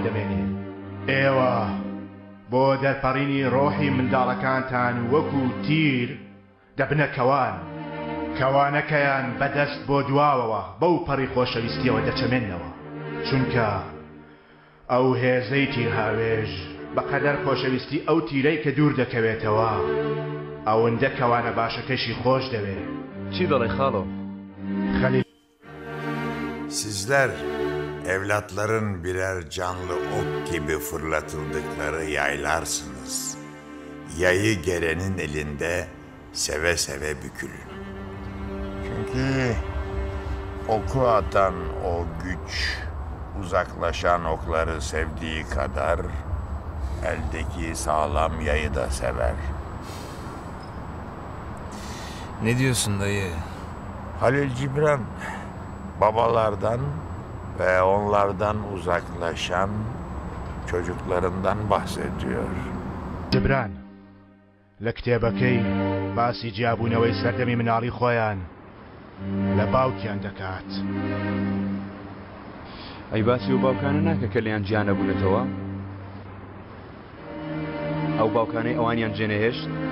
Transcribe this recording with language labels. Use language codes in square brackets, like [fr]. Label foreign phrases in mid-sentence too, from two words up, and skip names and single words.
[ckb] دەمێنێ ئێوە بۆ دەرپەڕینی ڕۆحی منداڵەکانتان وەکو تیر دەبنە کەوانەکەیان بەدەست بۆ دواوەوە بەو پەڕی خۆشەویستیەوە دەچەمێنەوە چونکە ئەو هێزەی تیر هاوێژ بەقەدەر خۆشەویستی ئەو تیرەی کە دوور دەکەوێتەوە ئەوەندە کەوانە باشەکەشی خۆش دەوێت چی دەڵێ خاڵۆ [tr] Sizler evlatların birer canlı ok gibi fırlatıldıkları yaylarsınız. Yayı gelenin elinde seve seve bükülün. Çünkü oku atan o güç uzaklaşan okları sevdiği kadar eldeki sağlam yayı da sever. Ne diyorsun dayı? Halil Cibran babalardan ve onlardan uzaklaşan çocuklarından bahsediyor. [ckb] Cibran لە کتێبەکەی باسی جیابوونەوەی سەردەمی مناڵی خۆیان لە باوکیان دەکات. ئەی باسی و باوکانە ناکە کە لەیان گیانە بوونەتەوە؟ ئەو باوکانەی ئەوانیان جێنەهێشت؟